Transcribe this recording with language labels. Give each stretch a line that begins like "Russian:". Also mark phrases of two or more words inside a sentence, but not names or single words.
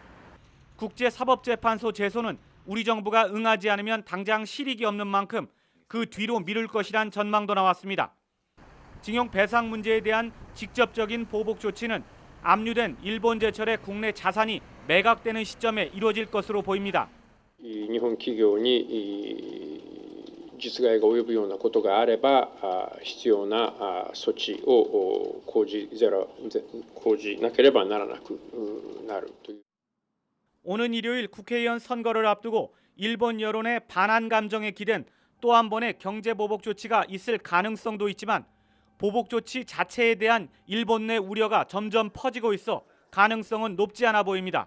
Korean: 국제사법재판소 제소는 우리 정부가 응하지 않으면 당장 실익이 없는 만큼 그 뒤로 미룰 것이란 전망도 나왔습니다. 징용 배상 문제에 대한 직접적인 보복 조치는 압류된 일본 제철의 국내 자산이 매각되는 시점에 이루어질 것으로 보입니다.
Japanese: 日本企業に実害が及ぶようなことがあれば必要な措置を講じなければならなくなるという。
Korean: 오는 일요일 국회의원 선거를 앞두고 일본 여론의 반한 감정에 기댄 또 한 번의 경제 보복 조치가 있을 가능성도 있지만 보복 조치 자체에 대한 일본 내 우려가 점점 퍼지고 있어 가능성은 높지 않아 보입니다.